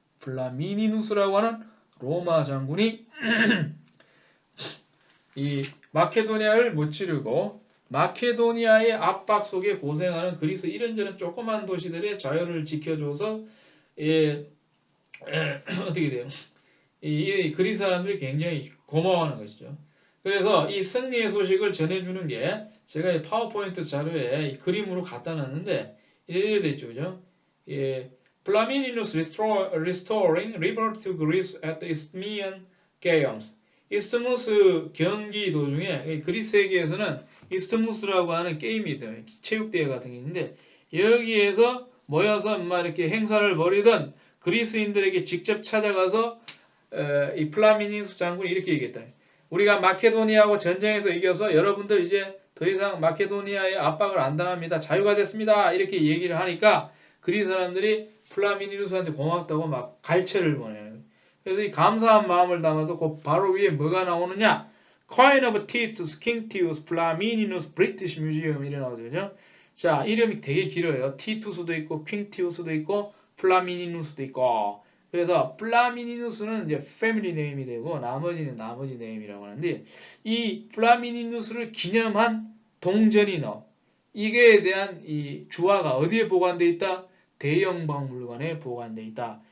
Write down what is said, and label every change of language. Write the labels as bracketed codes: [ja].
[ko] 플라미니누스라고 하는 로마 장군이 이 마케도니아를 무찌르고 마케도니아의 압박 속에 고생하는 그리스 이런저런 조그만 도시들의 자유를 지켜줘서 어떻게 돼요? 이 그리스 사람들이 굉장히 고마워하는 것이죠. 그래서 이 승리의 소식을 전해주는 게 제가 이 파워포인트 자료에 이 그림으로 갖다 놨는데 이래 돼 있죠, 그죠? [en] Flamininus restoring river to Greece at the Isthmian Games. [ko] 이스트무스 경기 도중에 그리스에게서는 이스트무스라고 하는 게임이 있어요. 체육대회 같은 게 있는데 여기에서 모여서 막 이렇게 행사를 벌이던 그리스인들에게 직접 찾아가서 이 플라미니누스 장군이 이렇게 얘기했다. 우리가 마케도니아하고 전쟁에서 이겨서 여러분들 이제 더 이상 마케도니아의 압박을 안 당합니다. 자유가 됐습니다. 이렇게 얘기를 하니까 그리스 사람들이 플라미니누스한테 고맙다고 막 갈채를 보내요. 그래서 이 감사한 마음을 담아서 그 바로 위에 뭐가 나오느냐? [en] Coin of Titus Quinctius Flamininus British Museum [ko] 이래 나오죠. 그죠? 자, 이름이 되게 길어요. 티투스도 있고 퀸티우스도 있고 플라미니누스도 있고. 그래서 플라미니누스는 이제 패밀리 네임이 되고 나머지는 나머지 네임이라고 하는데 이 플라미니누스를 기념한 동전이 나와. 이게 대한 이 주화가 어디에 보관돼 있다? 대형 박물관에 보관돼 있다.